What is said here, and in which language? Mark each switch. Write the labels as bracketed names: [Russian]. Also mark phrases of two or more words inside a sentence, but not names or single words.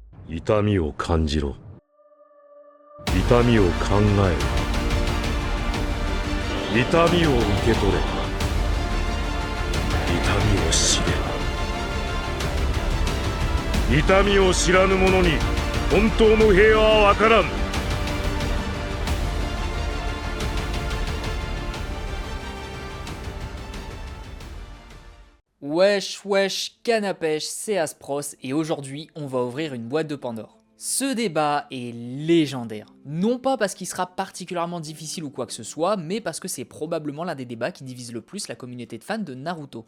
[Japanese] 痛みを感じろ。痛みを考えろ。痛みを受け取れ。痛みを知れ。痛みを知らぬ者に本当の平和は分からん。 [French] Wesh wesh canapèche, c'est Aspros et aujourd'hui on va ouvrir une boîte de Pandore. Ce débat est légendaire, non pas parce qu'il sera particulièrement difficile ou quoi que ce soit, mais parce que c'est probablement l'un des débats qui divise le plus la communauté de fans de Naruto.